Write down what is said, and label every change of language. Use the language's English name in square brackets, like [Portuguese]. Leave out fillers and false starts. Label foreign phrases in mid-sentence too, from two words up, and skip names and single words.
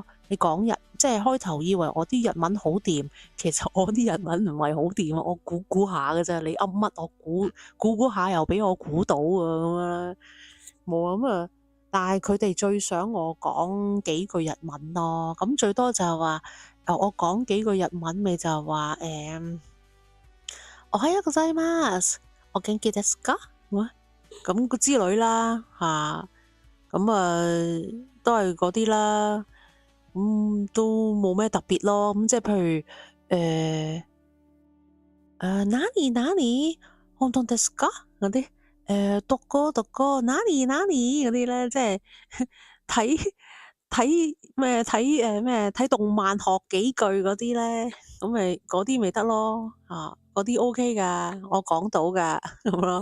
[Cantonese] 你講即係開頭以為我啲日文好掂，其實我啲日文唔係好掂啊！我估下嘅啫，你噏乜我估下又俾我估到啊咁樣，冇咁啊！但係佢哋最想我講幾句日文咯，咁最多就係話我講幾句日文咪就係話 [Japanese] おはようございます，お元気ですか？ [Cantonese] 咁之類啦嚇，咁都係嗰啲啦。都冇咩特別咯，咁即係譬如哪裡 [Japanese] 本當ですか [Cantonese] 嗰啲讀歌哪裡嗰啲咧，即係睇動漫學幾句嗰啲咧，咁咪嗰啲咪得咯嗰啲 OK 噶，我講到噶咁咯。